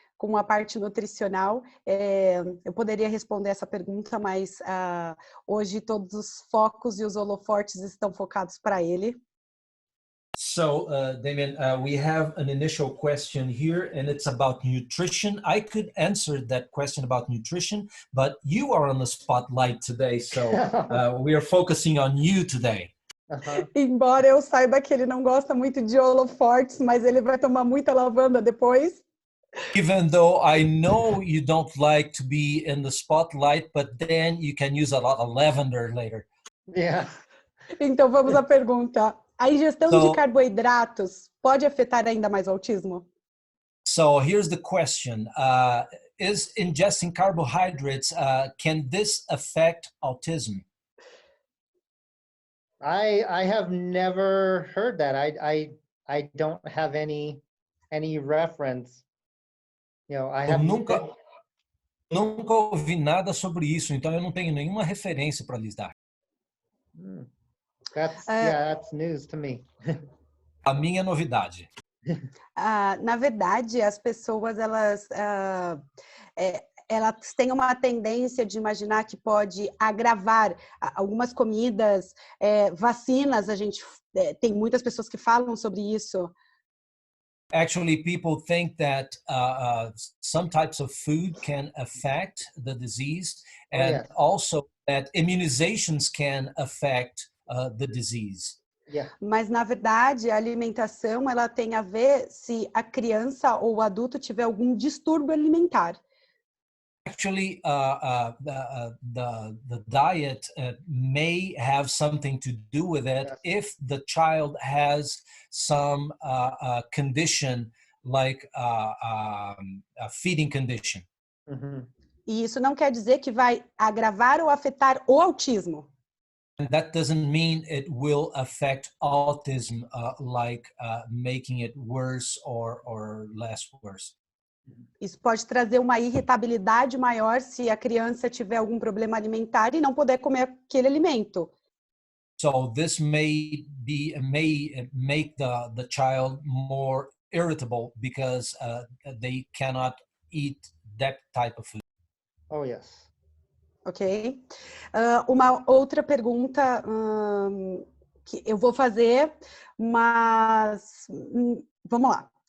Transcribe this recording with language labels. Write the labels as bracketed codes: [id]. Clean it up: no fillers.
[pt] com a parte nutricional. Eu poderia responder essa pergunta, mas hoje todos os focos e os holofortes estão focados para ele. [en] So, Damien, we have an initial question here, and it's about nutrition. I could answer that question about nutrition, but you are on the spotlight today, so we are focusing on you today. [pt] Embora eu saiba que ele não gosta muito de holofortes, mas ele vai tomar muita lavanda depois. [en] Even though I know you don't like to be in the spotlight, but then you can use a lot of lavender later. Yeah. [pt] Então vamos à pergunta. A ingestão de carboidratos pode afetar ainda mais o autismo? [en] So here's the question. Is ingesting carbohydrates, can this affect autism? I have never heard that. I don't have any reference. You know, I [pt] Eu [en] have [pt] nunca ouvi nada sobre isso, então eu não tenho nenhuma referência para lhes dar. [en] That's news to me. [pt] A minha novidade. Na verdade, as pessoas elas têm uma tendência de imaginar que pode agravar algumas comidas, vacinas. A gente tem muitas pessoas que falam sobre isso. [en] Actually, people think that some types of food can affect the disease, and also that immunizations can affect the disease. Yeah. [pt] Mas, na verdade, a alimentação ela tem a ver se a criança ou o adulto tiver algum distúrbio alimentar. [en] Actually, the diet may have something to do with it if the child has some condition like a feeding condition. [pt] E isso não quer dizer que vai agravar ou afetar o autismo. [en] And that doesn't mean it will affect autism, like making it worse or less worse. [pt] Isso pode trazer uma irritabilidade maior se a criança tiver algum problema alimentar e não puder comer aquele alimento. [en] So this may make the child more irritable because they cannot eat that type of food. Oh, yes. Ok. [pt] Uma outra pergunta que eu vou fazer, mas vamos lá.